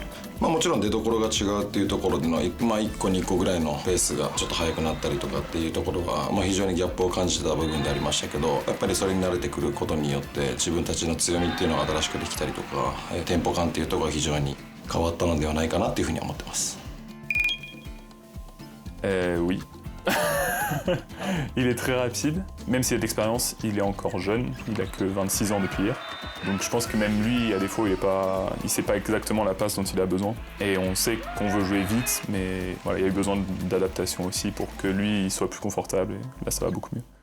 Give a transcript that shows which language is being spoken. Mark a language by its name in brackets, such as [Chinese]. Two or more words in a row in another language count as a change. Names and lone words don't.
[Japanese] もちろん出所が違うっていうところでの1個2個ぐらいのペースがちょっと速くなったりとかっていうところは非常にギャップを感じてた部分でありましたけど、やっぱりそれに慣れてくることによって自分たちの強みっていうのが新しくできたりとか、テンポ感っていうところが非常に変わったのではないかなっていうふうに思ってます。 [French] Oui. Il est très rapide, même s'il a de l'expérience, il est encore jeune, il a que 26 ans depuis hier. Donc je pense que même lui, à défaut, il sait pas exactement la passe dont il a besoin. Et on sait qu'on veut jouer vite, mais voilà, il y a eu besoin d'adaptation aussi pour que lui il soit plus confortable et là ça va beaucoup mieux.